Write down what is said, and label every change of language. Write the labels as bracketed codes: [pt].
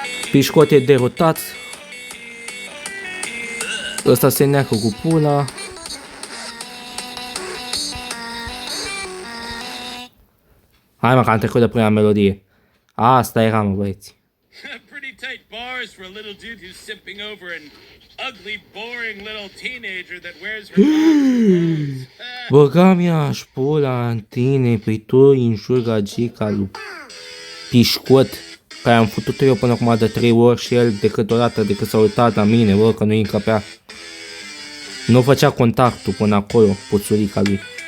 [ro] Pișcot e derotat. Ăsta se neacă cu pula. Hai mă, că am trecut de prima melodie. Asta era, mă, băieți. [en] Pretty tight bars for a little dude who's simping over an ugly, boring little teenager that wears her mom's clothes. [ro] Băga mi-aș pula în tine, păi tu înjuri gagica lui Pișcot, care am făcut eu până acum de 3 ori și el de câte o dată de cât s-a uitat la mine, bă, că nu-i încăpea. Nu făcea contactul până acolo, puțurica lui.